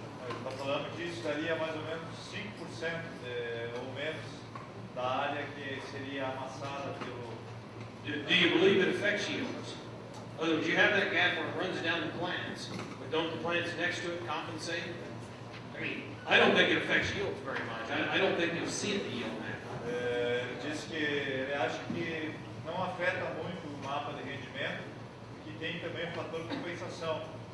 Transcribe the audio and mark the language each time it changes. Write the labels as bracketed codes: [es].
[pt] Está falando que isso daria mais ou menos 5% ou menos da área que seria amassada pelo... [en] Do you believe it affects yields? In other words, you have that gap where it runs down the plants, but don't the plants next to it compensate? I mean, I don't think it affects yields very much. I don't think you'll see the yield map. [pt] Ele diz que ele acha que não afeta muito o mapa de rendimento, que tem também o fator compensação.